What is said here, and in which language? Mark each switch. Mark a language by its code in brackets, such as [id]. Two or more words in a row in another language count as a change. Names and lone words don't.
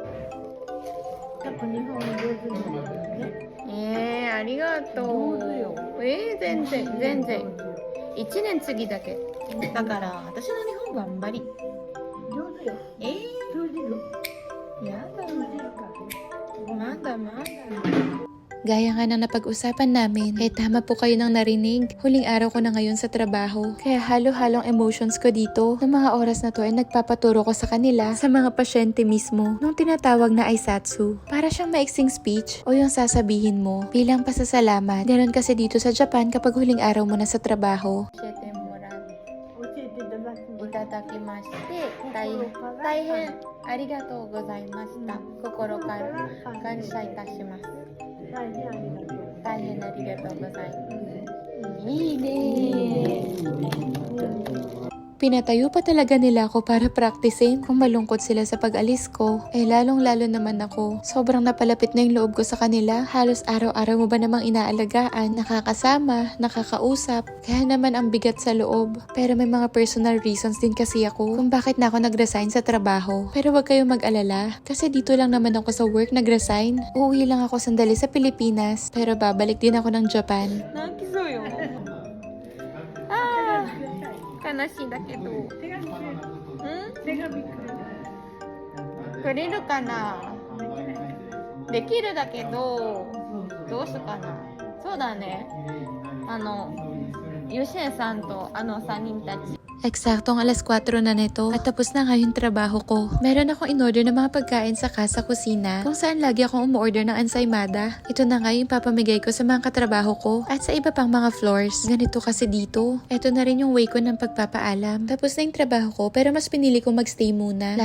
[ja] やっぱ日本語上手になるよね。ありがとう。上手よ。全然。1年次だけ。だから私の日本語あんまり。上手よ。通じる？やだ。通じるか。まだ。 [tl] Gaya nga ng napag-usapan namin, tama po kayo nang narinig. Huling araw ko na ngayon sa trabaho. Kaya halo-halong emotions ko dito. Noong mga oras na to ay nagpapaturo ko sa kanila, sa mga pasyente mismo, nung tinatawag na Aisatsu. Para siyang maiksing speech o yung sasabihin mo bilang pasasalamat. Ganon kasi dito sa Japan kapag huling araw mo na sa trabaho. [ja] 教えてもらっ教えていただきます。いただきまして大変ありがとうございました。心から感謝いたします。大変ありがとう。大変ありがとうございます。いいね。 [tl] Pinatayo pa talaga nila ako para praktisin. Kung malungkot sila sa pag-alis ko, lalong-lalo naman ako. Sobrang napalapit na yung loob ko sa kanila. Halos araw-araw mo ba namang inaalagaan, nakakasama, nakakausap. Kaya naman ang bigat sa loob. Pero may mga [en] personal reasons [tl] din kasi ako kung bakit na ako nag-resign sa trabaho. Pero wag kayong mag-alala, kasi dito lang naman ako sa work nag-resign. Uuwi lang ako sandali sa Pilipinas, pero babalik din ako ng Japan. [ja] 泣きそうよ。悲しいだけど。手紙くれる？手紙くれる？くれるかな。できるだけどどうするかな。そうだね。ユシエさんと3人たち。 [tl] Eksaktong alas 4 na nito at tapos na nga yung trabaho ko. Meron akong in-order ng mga pagkain sa Casa Kusina kung saan lagi akong umu-order ng ensaymada. Ito na nga yung papamigay ko sa mga katrabaho ko at sa iba pang mga floors. Ganito kasi dito. Ito na rin yung way ko ng pagpapaalam. Tapos na yung trabaho ko pero mas pinili kong magstay muna.